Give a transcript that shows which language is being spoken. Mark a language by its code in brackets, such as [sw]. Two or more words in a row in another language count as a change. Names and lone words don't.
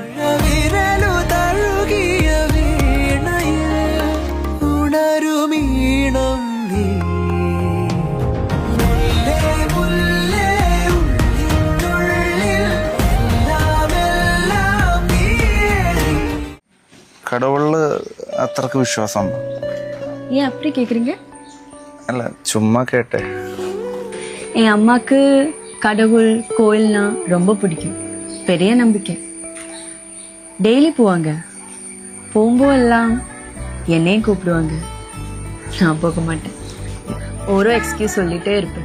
[ml] വിരലു തഴുകിയ വീണയിൽ ഉണരുമീണം നീ മുല്ലേ മുല്ലേ ഉള്ളിനുള്ളിൽ എല്ലാമെല്ലാം നീയേ കടവുകളില് അത്രക്ക് വിശ്വാസം [ta] ஏன் அப்படி கேக்குறீங்க [ml] അല്ല ചുമ്മാ കേട്ടെ. [ta] என் அம்மாக்கு கடவுள் கோயில்னா ரொம்ப பிடிக்கும். பெரிய நம்பிக்கை. டெய்லி போவாங்க. போகும்போதெல்லாம் என்னையும் கூப்பிடுவாங்க. நான் போக மாட்டேன். ஒரு எக்ஸ்கியூஸ் சொல்லிட்டே இருப்பேன்.